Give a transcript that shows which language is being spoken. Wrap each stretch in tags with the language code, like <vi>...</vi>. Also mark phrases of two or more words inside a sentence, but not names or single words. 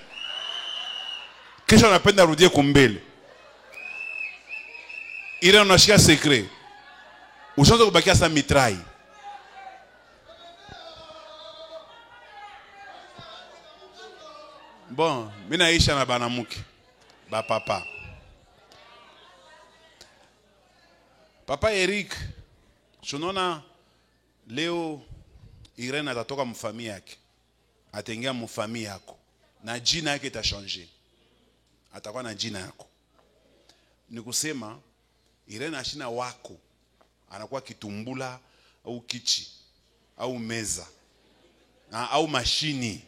<sw>Kisha anapenda rudie kumbele. Irene unashika secret. Ushaanza kubakia sa mitrai. Bon, mimi naisha na banamuke. Ba papa. Papa Eric, tunaona leo Irene atatoka mfamilia yake. Ataingia mfamilia yako. Na jina yake itashange. Atakuwa na jina yako. Ni kusema Irene ashina wako. Anakuwa kitumbula au kichi au meza au mashini.</sw>